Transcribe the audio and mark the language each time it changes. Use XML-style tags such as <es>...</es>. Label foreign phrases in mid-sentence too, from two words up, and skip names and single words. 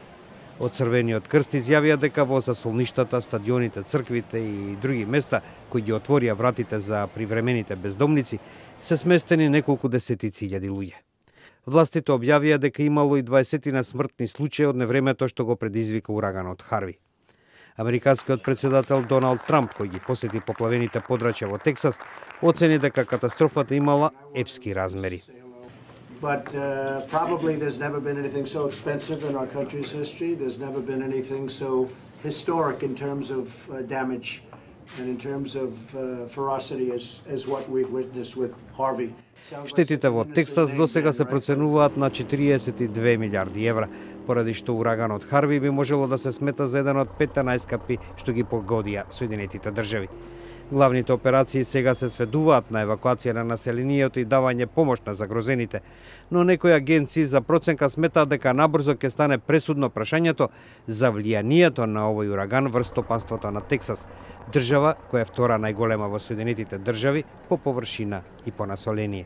<mk>Од Црвениот крст изјавија дека во засолништата, стадионите, црквите и други места кои ги отворија вратите за привремените бездомници се сместени неколку десетици илјади луѓе. Властите објавија дека имало и 20 смртни случаи од невремето што го предизвика ураганот Харви. Американскиот председател Доналд Трамп, кој ги посети поплавените подрачја во Тексас, оцени дека катастрофата имала епски размери.</mk> <en>But probably there's never been anything so expensive in our country's history. There's never been anything so historic in terms of damage and in terms of ferocity as what we've witnessed with Harvey.</en> <mk>Штетите во Тексас досега се проценуваат на 42 милиарди евра, поради што ураганот Харви би можело да се смета за еден од 5 најскапи што ги погодија Соединетите држави. Главните операции сега се сведуваат на евакуација на населението и давање помош на загрозените, но некои агенции за проценка сметаат дека набрзо ќе стане пресудно прашањето за влијанието на овој ураган врз стопанството на Тексас, држава која е втора најголема во Соединетите држави по површина и по население.</mk>